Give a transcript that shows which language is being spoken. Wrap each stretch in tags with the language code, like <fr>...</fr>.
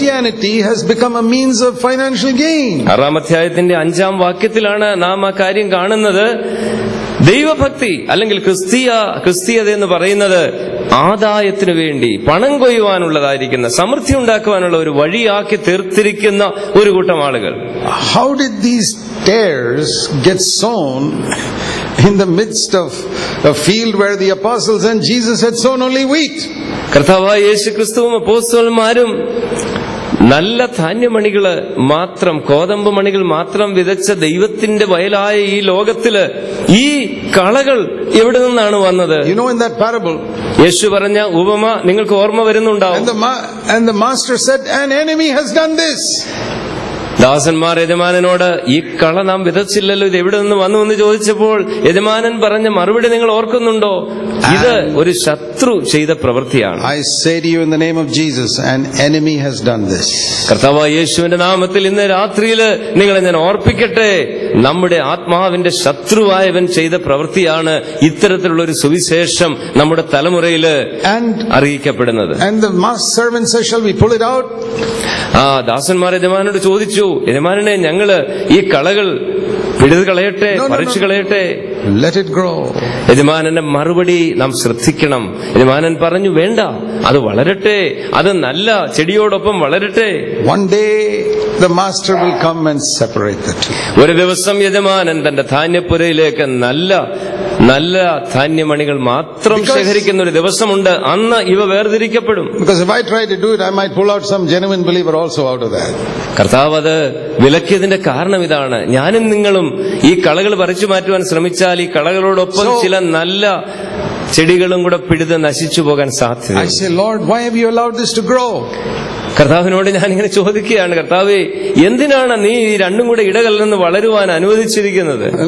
<en>Christianity has become a means of financial gain.</en> <ml>6-ാം അധ്യായത്തിന്റെ 5-ാം വാക്യത്തിലാണ് നാം ആ കാര്യം കാണുന്നത്. ദൈവഭക്തി അല്ലെങ്കിൽ ക്രിസ്തീയത എന്ന് പറയുന്നത് ആദായത്തിനു വേണ്ടി പണം കൊയ്യുവാനുള്ളതായിരിക്കുന്ന, സമൃദ്ധി ഉണ്ടാക്കുവാനുള്ള ഒരു വഴിയാക്കി തീർത്തിരിക്കുന്ന ഒരു കൂട്ടം ആളുകൾ.</ml> <en>How did these tares get sown in the midst of a field where the apostles and Jesus had sown only wheat?</en> <ml>കർത്താവായ യേശുക്രിസ്തുവും അപ്പോസ്തലന്മാരും നല്ല ധാന്യമണികള് മാത്രം, കോതമ്പ് മണികൾ മാത്രം വിതച്ച ദൈവത്തിന്റെ വയലായ ഈ ലോകത്തില് ഈ കളകൾ എവിടെ നിന്നാണ് വന്നത്?</ml> <en>You know, in that parable,</en> <ml>യേശു പറഞ്ഞ ഉപമ നിങ്ങൾക്ക് ഓർമ്മ വരുന്നുണ്ടാവും.</ml> <en>And the master said, an enemy has done this.</en> <ml>ദാസന്മാർ യജമാനനോട് ഈ കള നാം വിതച്ചില്ലല്ലോ, ഇത് എവിടെ നിന്ന് വന്നു എന്ന് ചോദിച്ചപ്പോൾ യജമാനൻ പറഞ്ഞ മറുപടി നിങ്ങൾ ഓർക്കുന്നുണ്ടോ? ഇത് ഒരു ശത്രു ചെയ്ത പ്രവൃത്തിയാണ്.</ml> <en>I say to you in the name of Jesus, an enemy has done this.</en> <ml>കർത്താവായ യേശുവിന്റെ നാമത്തിൽ ഇന്ന് രാത്രിയില് നിങ്ങളെ ഞാൻ ഓർപ്പിക്കട്ടെ, നമ്മുടെ ആത്മാവിന്റെ ശത്രുവായവൻ ചെയ്ത പ്രവൃത്തിയാണ് ഇത്തരത്തിലുള്ള ഒരു സുവിശേഷം നമ്മുടെ തലമുറയില് അറിയിക്കപ്പെടുന്നത്.</ml> <en>And the servant says, shall we pull it out?</en> <ml>ദാസന്മാർ യജമാനോട് ചോദിച്ചു, യജമാനനെ ഞങ്ങള് ഈ കളകൾ പിടിത് കളയട്ടെ, പറിച്ചു കളയട്ടെ?</ml> <en>Let it grow.</en> <ml>യജമാനന്റെ മറുപടി നാം ശ്രദ്ധിക്കണം. യജമാനൻ പറഞ്ഞു, വേണ്ട, അത് വളരട്ടെ, അത് നല്ല ചെടിയോടൊപ്പം വളരട്ടെ.</ml> <en>One day the master will come and separate the two.</en> <ml>ഒരു ദിവസം യജമാനൻ തന്റെ ധാന്യപ്പുരയിലേക്ക് നല്ല ധാന്യമണികൾ മാത്രം ശേഖരിക്കുന്ന ഒരു ദിവസമുണ്ട്. അന്ന് ഇവ വേർതിരിക്കപ്പെടും.</ml> <en>Because if I try to do it, I might pull out some genuine believer also out of that.</en> <ml>കർത്താവ് അത് വിലക്കിയതിന്റെ കാരണം ഇതാണ്. ഞാനും നിങ്ങളും ഈ കളകൾ പറിച്ചു മാറ്റുവാൻ ശ്രമിച്ചാൽ ഈ കളകളോടൊപ്പം ചില നല്ല ചെടികളും കൂടെ പിടിത് നശിച്ചു പോകാൻ സാധ്യത.</ml> <en>I say, Lord, why have you allowed this to grow?</en> <ml>കർത്താവിനോട് ഞാനിങ്ങനെ ചോദിക്കുകയാണ്, കർത്താവേ, എന്തിനാണ് നീ ഈ രണ്ടും കൂടെ ഇടകലർന്ന് വളരുവാൻ അനുവദിച്ചിരിക്കുന്നത്?</ml>